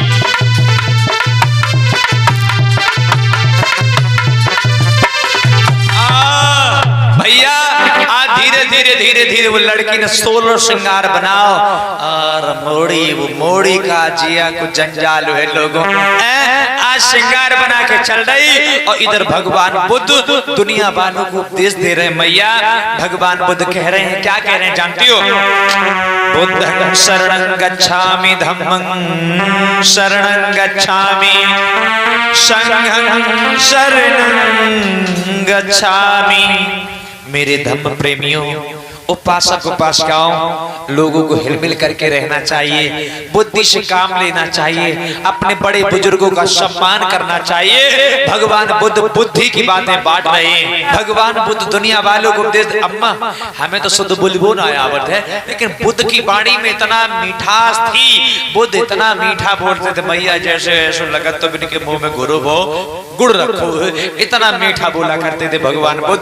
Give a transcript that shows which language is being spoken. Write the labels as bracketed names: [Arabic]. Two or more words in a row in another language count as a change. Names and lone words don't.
[Hindi] भैया आज धीरे धीरे धीरे धीरे वो लड़की ने 16 श्रृंगार बनाओ, और मोड़ी, वो मोड़ी का जिया कुछ जंजाल हुए लोगों। आज श्रृंगार बना के चल रही, और इधर भगवान बुद्ध दुनिया वालों को उपदेश दे रहे हैं। मैया भगवान बुद्ध कह रहे हैं, क्या कह रहे हैं जानती हो? [Pali] बुद्धं शरणं गच्छामि, धम्मं शरणं गच्छामि, संघं शरणं गच्छामि। [Hindi] मेरे धम्म प्रेमियों, उपासक उपासिकाओं, लोगों को हिलमिल करके रहना चाहिए, बुद्धि से काम लेना चाहिए, अपने बड़े बुजुर्गों का सम्मान करना चाहिए। भगवान बुद्ध बुद्धि की बातें बांट रहे हैं। भगवान बुद्ध दुनिया वालों को उपदेश, अम्मा हमें तो शुद्ध बोलबो ना आवत है, लेकिन बुद्ध की वाणी में इतना मिठास थी, बुद्ध इतना मीठा बोलते थे मैया, जैसे ऐसा लगा तो इनके मुंह में गुरु भो गुड़ रखो, इतना मीठा बोला करते थे भगवान बुद्ध।